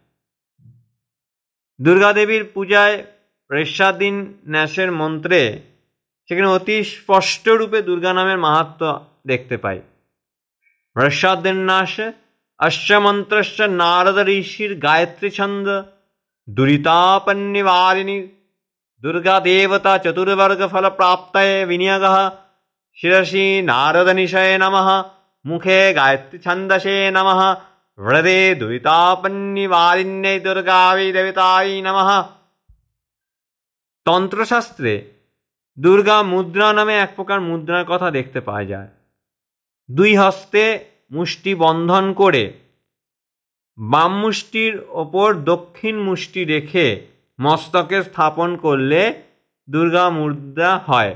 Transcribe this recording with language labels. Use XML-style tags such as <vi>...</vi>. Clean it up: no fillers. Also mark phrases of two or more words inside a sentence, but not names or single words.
<bn>দুর্গা দেবীর পূজায় রেশাদিন ন্যাসের মন্ত্রে সেখানে অতি স্পষ্ট রূপে দুর্গা নামের মাহাত্ম্য দেখতে পাই।</bn> <sa>রেশাদিন ন্যাস অশ্চ মন্ত্রশ্চ নারদ ঋষির গায়ত্রী ছন্দ দুরিতাপন্নিবারিণী दुर्गा देवता चतुर्वर्ग फल प्राप्तये विनियोगः शिरसि नारद निशये नमः मुखे गायत्री छंदसे नमः हृदे दुरितापन्निवारिण्यै दुर्गायै देवतायै नमः।</sa> <bn>তন্ত্রশাস্ত্রে দুর্গা মুদ্রা নামে এক প্রকার মুদ্রার কথা দেখতে পাওয়া যায়। দুই হস্তে মুষ্টি বন্ধন করে বাম মুষ্টির ওপর দক্ষিণ মুষ্টি রেখে মস্তকে স্থাপন করলে দুর্গা মুদ্রা হয়।</bn>